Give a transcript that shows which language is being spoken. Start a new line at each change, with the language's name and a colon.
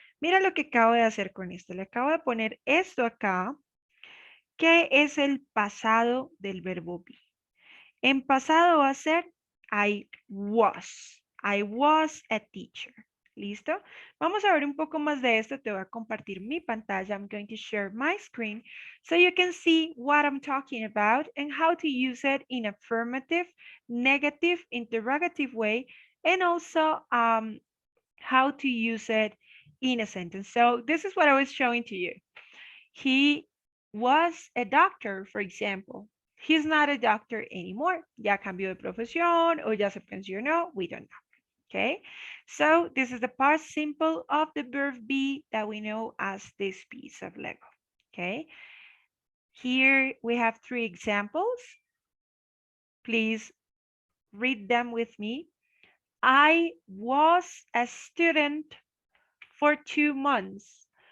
Spanish: Mira lo que acabo de hacer con esto. Le acabo de poner esto acá, que es el pasado del verbo be. En pasado va a ser
English: I was. I was a teacher.
Spanish: ¿Listo? Vamos a ver un poco más de esto. Te voy a compartir mi pantalla.
English: I'm going to share my screen so you can see what I'm talking about and how to use it in affirmative, negative, interrogative way, and also how to use it in a sentence. So this is what I was showing to you. He was a doctor, for example. He's not a doctor anymore.
Spanish: Ya cambió de profesión o ya se pensionó.
English: We don't know. Okay. So this is the past simple of the verb be that we know as this piece of Lego. Okay. Here we have three examples. Please read them with me. I was a student for 2 months.